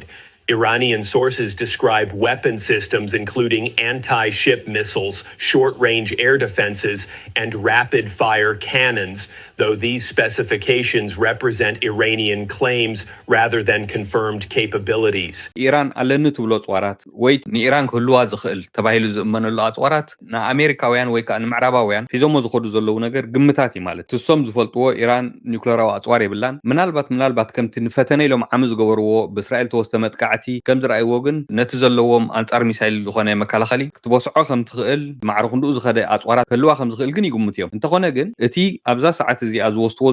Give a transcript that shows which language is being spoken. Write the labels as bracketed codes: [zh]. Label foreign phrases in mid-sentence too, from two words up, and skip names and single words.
[en] Iranian sources describe weapon systems including anti-ship missiles, short-range air defenses, and rapid-fire cannons, though these specifications represent Iranian claims rather than confirmed capabilities. [ti] ኢራን ኣለኒ ትብሎ ኣፅዋራት ወይ ንኢራን ክህልዋ ዝኽእል ተባሂሉ ዝእመነሉ ኣፅዋራት ንኣሜሪካውያን ወይ ከዓ ንምዕራባውያን ሒዞሞ ዝኸዱ ዘለዉ ነገር ግምታት እዩ ማለት ትሶም ዝፈልጥዎ ኢራን ኒውክሌራዊ ኣፅዋር የብላን ምናልባት ከምቲ ንፈተነ ኢሎም ዓሚ ዝገበርዎ ብእስራኤል ተወስተ መጥቃዕቲ ከም ዝረኣይዎ ግን ነቲ ዘለዎም ኣንጻር ሚሳይል ዝኾነ መከላኸሊ ክትበስዖ ከም ትኽእል ማዕርኹ ንድኡ ዝኸደ ኣፅዋራት ክህልዋ ከም ዝኽእል ግን ይግምት እዮም እንተኾነ ግን እቲ ኣብዛ ሰዓት እዚኣ ዝወስድዎ